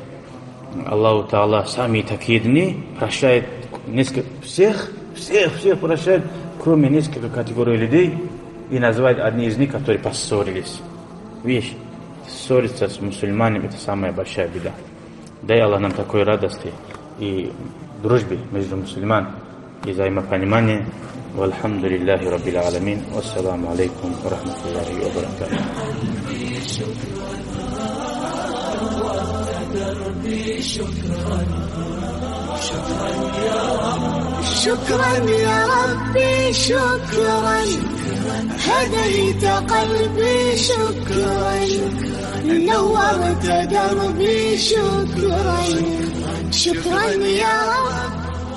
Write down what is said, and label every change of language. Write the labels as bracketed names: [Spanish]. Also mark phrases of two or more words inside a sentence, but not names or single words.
[Arabic] الله تعالى [Russian] сами такие дни прощает всех прощает, кроме нескольких категорий людей, и называет одни из них, которые поссорились. Видишь, ссориться с мусульманами — это самая большая беда. Дай Аллах нам такой радости и дружбы между мусульман и взаимопонимания. [Arabic] والحمد لله رب العالمين. والسلام عليكم ورحمة الله وبركاته. شكرا يا ربي شكرا هديت قلبي شكرا نورت دربي شكرا شكرا يا رب